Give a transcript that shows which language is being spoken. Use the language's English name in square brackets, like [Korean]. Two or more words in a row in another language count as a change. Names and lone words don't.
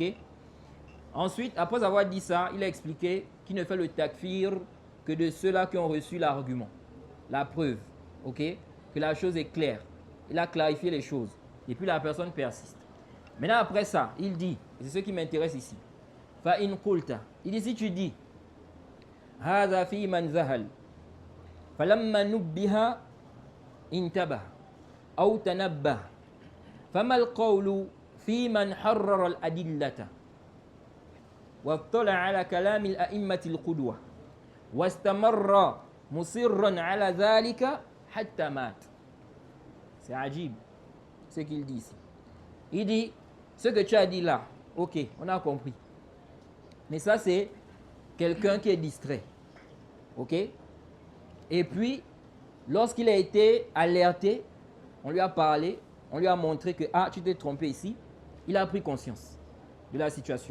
[French] Ensuite, après avoir dit ça, il a expliqué qu'il ne fait le takfir que de ceux-là qui ont reçu l'argument, la preuve, ok, que la chose est claire. Il a clarifié les choses. Et puis la personne persiste. Maintenant, après ça, il dit, et c'est ce qui m'intéresse ici, [Arabic] فإن قلت, [French] il dit si tu dis, [Arabic] هذا في من جهل، فلما نبه انتبه، أو تنبه، فما القول في من حرر الأدلة, واطلع على كلام الأئمة القدوة واستمر مصرا على ذلك حتى مات. [French] C'est ajib ce qu'il dit ici. Il dit ce que tu as dit là, ok, on a compris. Mais ça c'est quelqu'un qui est distrait. Ok? Et puis, lorsqu'il a été alerté, on lui a parlé, on lui a montré que ah, tu t'es trompé ici, il a pris conscience de la situation.